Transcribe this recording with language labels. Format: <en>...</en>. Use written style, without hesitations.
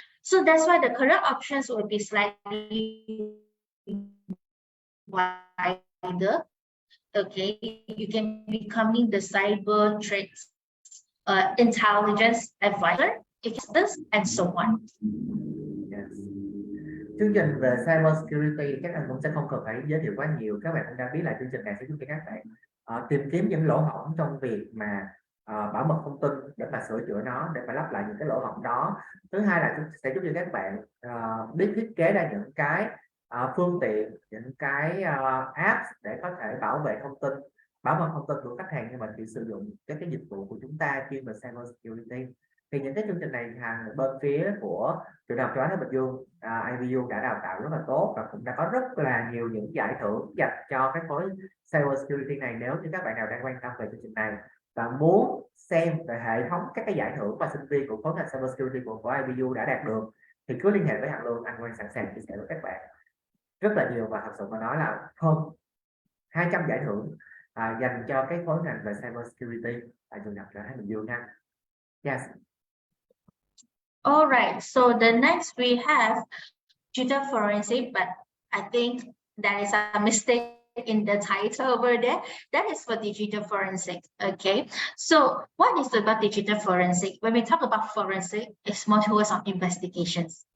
<en>So that's why the career options will be slightly wider. Okay, you can becoming the cyber threats intelligence advisor, and so on. Yes.</en> <vi>Chương trình về cyber security các anh cũng sẽ không cần phải giới thiệu quá nhiều, các bạn cũng đã biết là chương trình này sẽ giúp cho các bạn tìm kiếm những lỗ hổng trong việc mà bảo mật thông tin để mà sửa chữa nó, để mà lắp lại những cái lỗ hổng đó. Thứ hai là sẽ giúp cho các bạn biết thiết kế ra những cái phương tiện, những cái apps để có thể bảo vệ thông tin, bảo mật thông tin của khách hàng, nhưng mà chỉ sử dụng các cái dịch vụ của chúng ta chuyên về cyber security. Thì những cái chương trình này bên phía của trường đại học Châu Á Thái Bình Dương ABU đã đào tạo rất là tốt, và cũng đã có rất là nhiều những giải thưởng dành cho cái khối cyber security này. Nếu như các bạn nào đang quan tâm về chương trình này và muốn xem về hệ thống các cái giải thưởng mà sinh viên của khối ngành cyber security của ABU đã đạt được, thì cứ liên hệ với Hằng Lương, anh Quang sẵn sàng chia sẻ với các bạn rất là nhiều. Và thật sự mà nói là hơn 200 giải thưởng dành cho cái khối ngành về cyber security tại trường Đại học Trở Thái Bình Dương ha.</vi> <en>Yes. All right, so the next we have digital forensic, but I think that is a mistake in the title over there. That is for digital forensic. Okay, so what is about digital forensic? When we talk about forensic, it's more towards on investigations.</en>